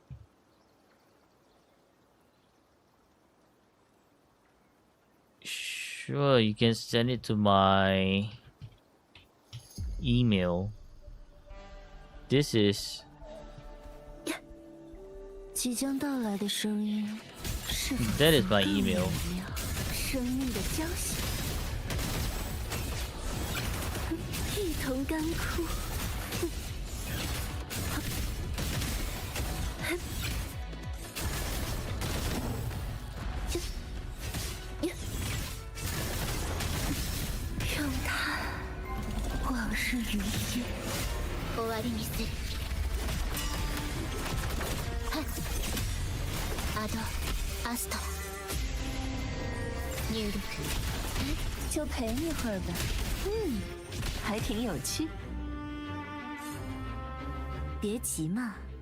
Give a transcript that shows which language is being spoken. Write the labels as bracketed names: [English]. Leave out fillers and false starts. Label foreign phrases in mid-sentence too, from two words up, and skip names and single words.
[English] Sure, you can send it to my email. This is [Chinese] 即将到来的声音，是否 [English] That is my email. [Chinese] 生命的交响，一同甘苦。让它往事如烟。 [Japanese] 終わりにする。アド、アストラ。 [Chinese] 入力。就陪你会儿吧。还挺有趣。别急嘛。